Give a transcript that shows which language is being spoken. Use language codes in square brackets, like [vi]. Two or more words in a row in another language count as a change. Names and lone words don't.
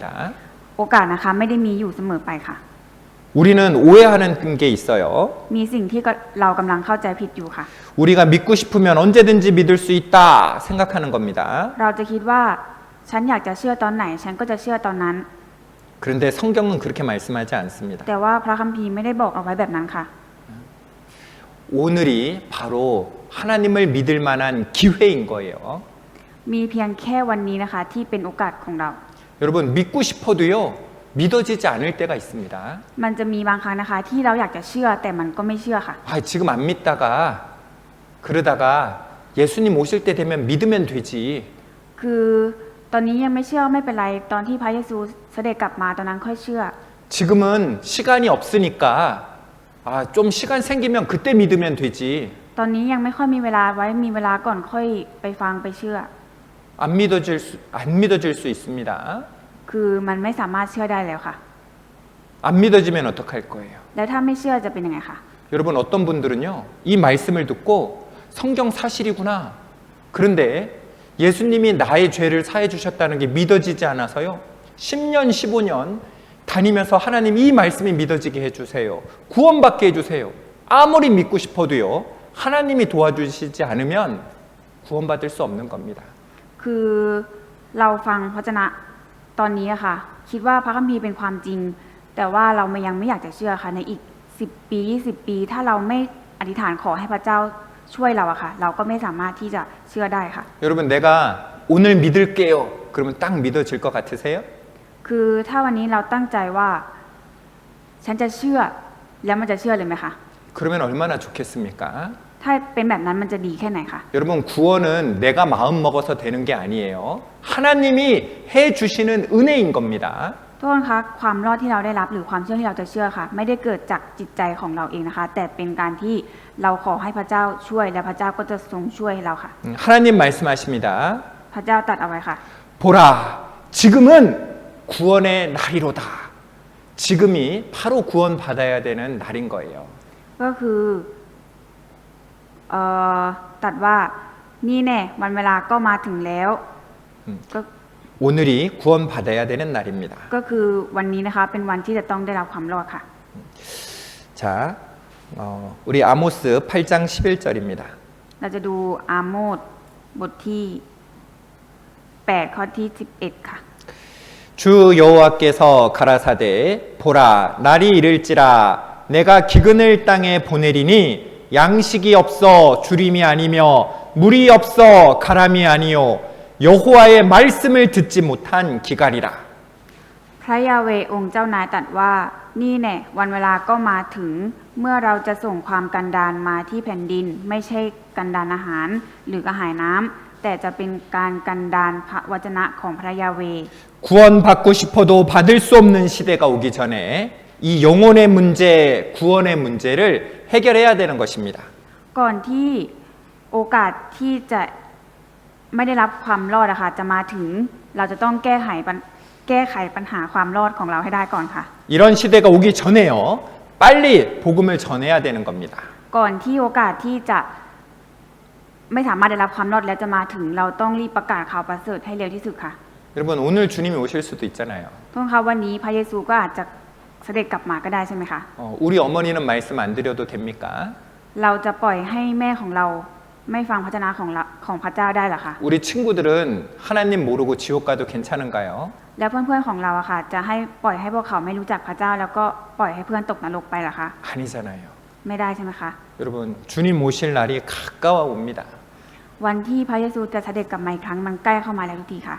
[th] โอกาสนะคะไม่ได้มีอยู่เสมอไปค่ะ [ko] 우리는 오해하는 게 있어요. [th] มีสิ่งที่เรากำลังเข้าใจผิดอยู่ค่ะ [ko] 우리가 믿고 싶으면 언제든지 믿을 수 있다 생각하는 겁니다. [th] เราจะคิดว่าฉันอยากจะเชื่อตอนไหน ฉันก็จะเชื่อตอนนั้น [ko] 그런데 성경은 그렇게 말씀하지 않습니다. [th] แต่ว่าพระคัมภีร์ไม่ได้บอกเอาไว้แบบนั้นค่ะ [ko] 오늘이 바로 하나님을 믿을 만한 기회인 거예요. [th] มีเพียงแค่วันนี้นะคะที่เป็นโอกาสของเรา [ko] 여러분 믿고 싶어도요 믿어지지 않을 때가 있습니다. [th] มันจะมีบางครั้งนะคะที่เราอยากจะเชื่อแต่มันก็ไม่เชื่อค่ะ [ko] 아 지금 안 믿다가 그러다가 예수님 오실 때 되면 믿으면 되지. [th] คือตอนนี้ยังไม่เชื่อไม่เป็นไร ตอนที่พระเยซูเสด็จกลับมาตอนนั้นค่อยเชื่อ [ko] 지금은 시간이 없으니까 아 좀 시간 생기면 그때 믿으면 되지. [th] ตอนนี้ยังไม่ค่อยมีเวลาไว้มีเวลาก่อนค่อยไปฟังไปเชื่อ [ko] 안 믿어질 수 있습니다. [th] คือมันไม่สามารถเชื่อได้แล้วค่ะ [ko] 안 믿어지면 어떡할 거예요? [th] แล้วถ้าไม่เชื่อจะเป็นยังไงคะ [ko] 여러분 어떤 분들은요 이 말씀을 듣고 성경 사실이구나. 그런데 예수님이 나의 죄를 사해 주셨다는 게 믿어지지 않아서요 10년 15년 다니면서 하나님 이 말씀이 믿어지게 해주세요. 구원받게 해주세요. 아무리 믿고 싶어도요 하나님이 도와주시지 않으면 구원받을 수 없는 겁니다. [th] คือเราฟังพระวจนะตอนนี้อะค่ะ คิดว่าพระคัมภีร์เป็นความจริง แต่ว่าเรายังไม่อยากจะเชื่อค่ะในอีก10ปี20ปีถ้าเราไม่อธิษฐานขอให้พระเจ้าช่วยเราอะค่ะ เราก็ไม่สามารถที่จะเชื่อได้ค่ะ [ko] 여러분 내가 오늘 믿을게요. 그러면 딱 믿어질 것 같으세요? [th] คือถ้าวันนี้เราตั้งใจว่าฉันจะเชื่อแล้วมันจะเชื่อเลยไหมคะ [ko] 그러면 얼마나 좋겠습니까? [th] ถ้าเป็นแบบนั้นมันจะดีแค่ไหนคะ [ko] 여러분 구원은 내가 마음 먹어서 되는 게 아니에요. 하나님이 해주시는 은혜인 겁니다. [th] ทุกคนคะความรอดที่เราได้รับหรือความเชื่อที่เราจะเชื่อค่ะ ไม่ได้เกิดจากจิตใจของเราเองนะคะ แต่เป็นการที่เราขอให้พระเจ้าช่วยและพระเจ้าก็จะทรงช่วยเราค่ะ [ko] 하나님 말씀하십니다. [th] พระเจ้าตรัสเอาไว้ค่ะ [ko] 보라, 지금은 구원의 날이로다. 지금이 바로 구원받아야 되는 날인 거예요. [th] ก็คือตรัสว่านี่แน่วันเวลาก็มาถึงแล้วก็ [ko] 오늘이 구원받아야 되는 날입니다. [th] ก็คือวันนี้นะคะเป็นวันที่จะต้องได้รับความรอดค่ะ [ko] 자, 우리 아모스 8장 11절입니다. [th] เราจะดูอาโมสบทที่8ข้อที่11ค่ะ [ko] 주 여호와께서 가라사대 보라 날이 이를지라 내가 기근을 땅에 보내리니 양식이 없어 주림이 아니며 물이 없어 가람이 아니요 여호와의 말씀을 듣지 못한 기갈이라. [th] พระยาเวห์องค์เจ้านายตรัสว่านี่แน่วันเวลาก็มาถึงเมื่อเราจะส่งความกันดารมาที่แผ่นดินไม่ใช่กันดารอาหารหรือกระหายน้ำแต่จะเป็นการกันดารพระวจนะของพระยาเวห์ [ko] 구원받고 싶어도 받을 수 없는 시대가 오기 전에 이 영혼의 문제, 구원의 문제를 해결해야 되는 것입니다. [th] ก่อนที่โอกาสที่จะไม่ได้รับความรอดอะค่ะจะมาถึงเราจะต้องแก้ไขปัญหาความรอดของเราให้ได้ก่อนค่ะ [ko] 이런 시대가 오기 전에요. 빨리 복음을 전해야 되는 겁니다. [th] ก่อนที่โอกาสที่จะไม่สามารถได้รับความรอดแล้วจะมาถึงเราต้องรีบประกาศข่าวประเสริฐให้เร็วที่สุดค่ะ [ko] 여러분 오늘 주님이 오실 수도 있잖아요. [th] ทุกท่านคะวันนี้พระเยซูก็อาจจะเสด็จกลับมาก็ได้ใช่ไหมคะ [ko] 우리 어머니는 말씀 안 드려도 됩니까? [th] เราจะปล่อยให้แม่ของเราไม่ฟังพระเจ้าของพระเจ้าได้หรอคะ [ko] 우리 친구들은 하나님 모르고 지옥 가도 괜찮은가요? [th] แล้วเพื่อนๆของเราอะค่ะจะให้ปล่อยให้พวกเขาไม่รู้จักพระเจ้าแล้วก็ปล่อยให้เพื่อนตกนรกไปหรอคะ [ko] 아니잖아요. [th] ไม่ได้ใช่ไหมคะ [ko] 여러분 주님 오실 날이 가까워 옵니다. [th] วันที่พระเยซูจะเสด็จกลับมาอีกครั้งมันใกล้เข้ามาแล้วทุกทีค่ะ